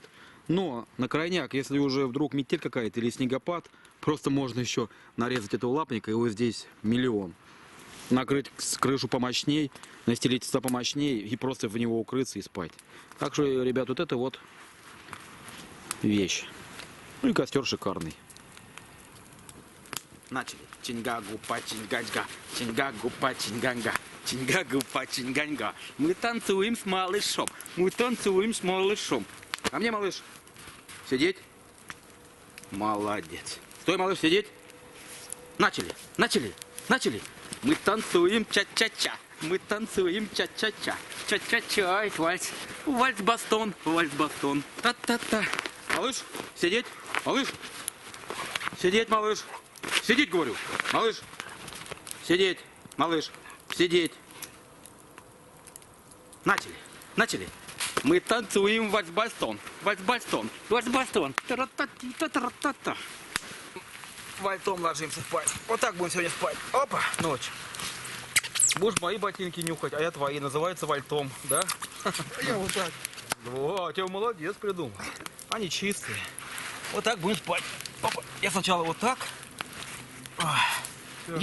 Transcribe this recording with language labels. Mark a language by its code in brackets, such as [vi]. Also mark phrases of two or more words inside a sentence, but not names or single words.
[ru] Но на крайняк, если уже вдруг метель какая-то или снегопад, просто можно еще нарезать этого лапника, его здесь миллион. Накрыть крышу помощней, настелить сюда помощней и просто в него укрыться и спать. Так что, ребят, вот это вот вещь. Ну и костер шикарный. Начали. Чинга-гупа, чинганга, чинга-гупа, чинганга, чинга-гупа, чинганга. Мы танцуем с малышом, мы танцуем с малышом. А мне, малыш, сидеть? Молодец. Стой, малыш, сидеть. Начали, начали, начали. Мы танцуем ча-ча-ча. Мы танцуем ча-ча-ча. Ча-ча-ча, вальс. Вальс-бастон, вальс-бастон. Та-та-та. Малыш, сидеть. Малыш. Сидеть, малыш. Сидеть, говорю. Малыш. Сидеть. Малыш. Сидеть. Начали. Начали. Мы танцуем вальс-бастон. Вальс-бастон. Вальс-бастон. Та-ра-та-та-та-та-та. Вальтом ложимся спать. Вот так будем сегодня спать. Опа, ночь. Будешь мои ботинки нюхать, а я твои. Называется вальтом, да? Я вот так. О, Тёма молодец придумал. Они чистые. Вот так будем спать. Опа. Я сначала вот так. Ой.